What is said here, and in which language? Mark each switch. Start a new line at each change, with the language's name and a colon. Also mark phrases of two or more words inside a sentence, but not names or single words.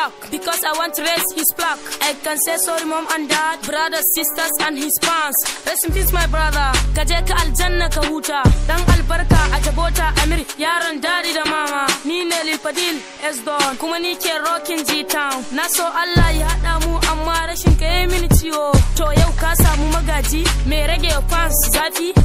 English: Because I want to raise his flag. I can say sorry, mom and dad, brothers, sisters, and his fans. Rest in peace, my brother.
Hausa: Ka je ka aljanna ka huta. Dan albarka a Jabota Amir, yaron daddy da mama. Ni ne Lil Fadil, S Don, kuma ni ke rocking G-Town. Na so Allah ya haɗa mu, amma rashin ka yi mini ciwo. To yau ka samu magaji, mai rage wa fans zafi.